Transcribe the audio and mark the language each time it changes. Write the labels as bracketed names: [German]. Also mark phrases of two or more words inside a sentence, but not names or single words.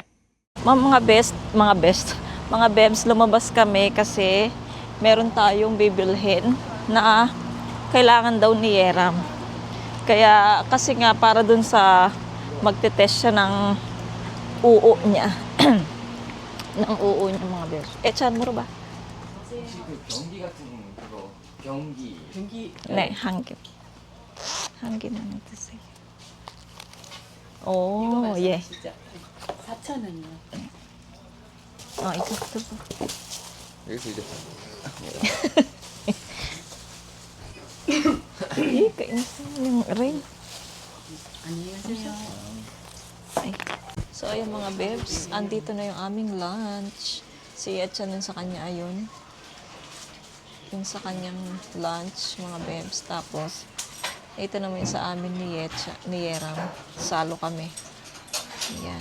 [Filipino] Mga bebs, lumabas kami kasi meron tayong bibilhin na kailangan daw ni Yeram. Kaya, kasi nga, para dun sa magte-test siya ng uo niya. ng uo niya, mga bebs. Chan mo ba? [Korean] 경기 같은 그거 경기 네, 한 개. 한 개만 드세요. 오, 예. 진짜 4,000원이요. 이거 들고. 여기서 이제 [Filipino] Kainis yung ring. [Korean] 안녕히 가세요. Ay. [Filipino] So, ayun mga bebs, andito na yung aming lunch. Si Yetcha nun sa kanya, ayun. Yung sa kanyang lunch, mga bebs. Tapos, ito naman yung sa amin ni Yetcha, ni Yeram. Salo kami. Ayan.